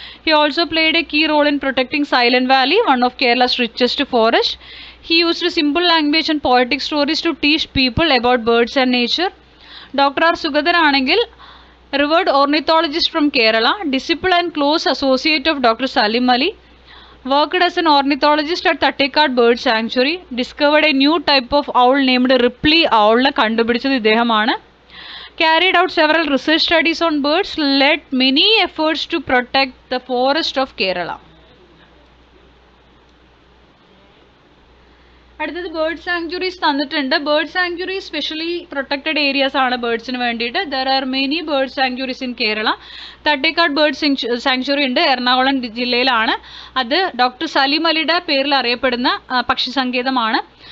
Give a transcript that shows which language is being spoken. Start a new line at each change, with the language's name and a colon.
English: He also played a key role in protecting Silent Valley, one of Kerala's richest forest. He used simple language and poetic stories to teach people about birds and nature. Doctor R Sugathan ആണെങ്കിൽ revered ornithologist from Kerala, disciple and close associate of doctor Salim Ali. Worked as an ornithologist at Tattekad Bird Sanctuary. Discovered a new type of owl named Ripley owl.
Malayalam: കണ്ടുപിടിച്ചത് ഇദ്ദേഹമാണ്.
English: Carried out several research studies on birds. Led many efforts to protect the forest of Kerala.
Malayalam: അടുത്തത് bird sanctuaries തന്നിട്ടുണ്ട്. Bird sanctuary specially protected areas ആണ് ബേർഡ്സിന് വേണ്ടിയിട്ട്.
English: There are many bird sanctuaries in Kerala.
Malayalam: Thattekad bird sanctuary ഉണ്ട്, എറണാകുളം ജില്ലയിലാണ്. അത് doctor Saleem അലിയുടെ പേരിൽ അറിയപ്പെടുന്ന പക്ഷി സങ്കേതമാണ്.